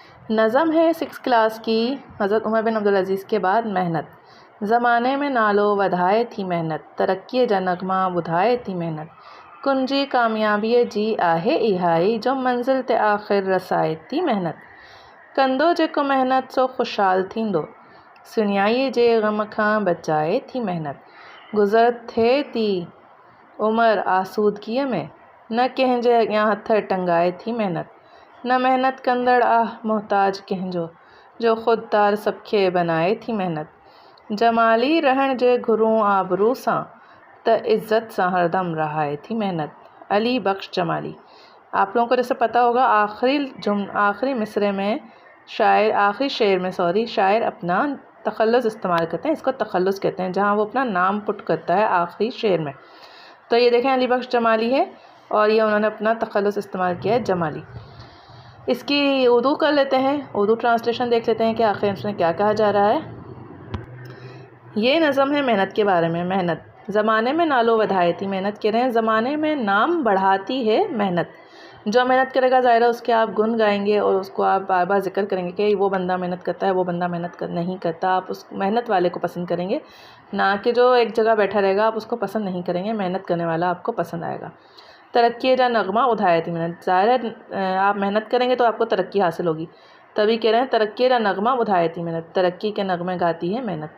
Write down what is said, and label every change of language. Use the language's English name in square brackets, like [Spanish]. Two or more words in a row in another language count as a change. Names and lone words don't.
[Hindi] नज़म है 6 क्लास की हज़रत उमर बिन अब्दुल अज़ीज़ के बाद मेहनत। [Sindhi] ज़माने में नालो वधाए थी मेहनत, तरक्की जा नगमा बुधाए थी मेहनत। कुंजी कामयाबी जी आहे इहाई, जो मंजिल ते आख़िर रसाए थी मेहनत। कंदो जेको मेहनत सो खुशहाल थींदो, सुनियाई जे गम खां बचाए थी मेहनत। गुज़र थिए थी उमर आसूदगीअ में, न कंहिंजे अॻियां हथ टंगाए थी मेहनत। न मेहनत कंदड़ मोहताज कंहिंजो, जो ख़ुददार सबखे बनाए थी मेहनत। जमाली रहण जे घुरूं आबरू सां, त इज़्ज़त सां हरदम रहाए थी मेहनत। अली बख्श जमाली। [Hindi] आप लोगों को जैसे पता होगा आखिरी मिसरे में आखिरी शेर में शायर अपना तखल्लुस इस्तेमाल करते हैं। इसको तखल्लुस कहते हैं, जहाँ वो अपना नाम पुट करता है आखिरी शेर में। तो ये देखें अली बख्श जमाली है और ये उन्होंने अपना तखल्लुस इस्तेमाल किया है, जमाली। इसकी उर्दू कर लेते हैं, उर्दू ट्रांसलेशन देख लेते हैं कि आखिर इसमें क्या कहा जा रहा है। ये नज़म है मेहनत के बारे में। मेहनत ज़माने में [Sindhi] नालो वधाए थी, [Hindi] मेहनत कह रहे हैं ज़माने में नाम बढ़ाती है मेहनत। जो मेहनत करेगा ज़ाहिर है उसके आप गुण गाएंगे और उसको आप बार बार जिक्र करेंगे कि वो बंदा मेहनत करता है, वो बंदा मेहनत नहीं करता। आप उस मेहनत वाले को पसंद करेंगे, ना कि जो एक जगह बैठा रहेगा आप उसको पसंद नहीं करेंगे। मेहनत करने वाला आपको पसंद आएगा। [Sindhi] तरक्की जा नगमा उठाए थी [Hindi] मेहनत, ज़ाहिर है आप मेहनत करेंगे तो आपको तरक्की हासिल होगी, तभी कह रहे हैं [Sindhi] तरक्की जा नगमा उठाए थी [Hindi] मेहनत, तरक्की के नगमे गाती है मेहनत।